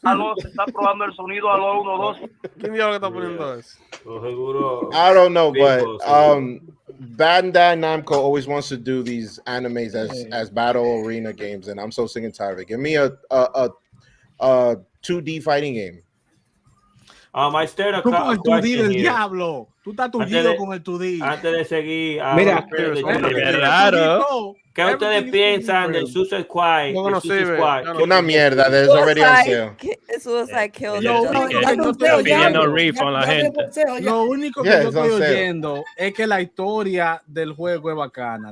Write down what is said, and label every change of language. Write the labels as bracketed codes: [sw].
[es] Aló, se está probando el sonido. Aló, 1, 2. ¿Quién diablo está poniendo eso? [en] I don't know, but Bandai Namco always wants to do these animes as battle arena games, and I'm so sick and tired of it. Give me a 2D fighting game. I stared [es] Tú con el 2D del diablo. Tú estás turgido con el 2D. Antes de seguir, mira, qué raro. ¿Qué ustedes piensan del Suicide Squad? Una mierda, [en] there's already on sale. Suicide Kill. [es] Pidiendo riff a la gente. Lo único que yo estoy oyendo es que la historia del juego es bacana.